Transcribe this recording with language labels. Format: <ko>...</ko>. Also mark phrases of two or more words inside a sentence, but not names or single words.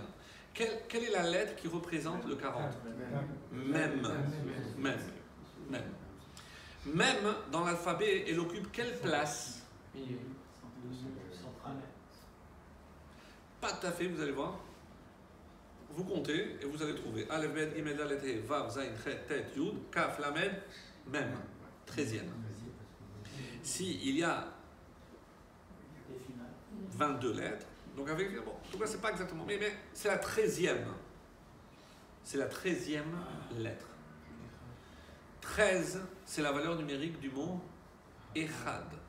<fr>Quelle est la lettre qui représente le 40? Même. Même dans l'alphabet, elle occupe quelle place? Pas tout à fait, vous allez voir. Vous comptez et vous allez trouver Aleph, Bet, Gimel, Dalet, He, Vav, Zayin, Chet, Tet, Yud, Kaf, Lamed, même. 13e. Si il y a 22 lettres, donc avec, bon, en tout cas, c'est pas exactement, mais c'est la 13e. C'est la 13e lettre. 13, c'est la valeur numérique du mot Echad.</fr>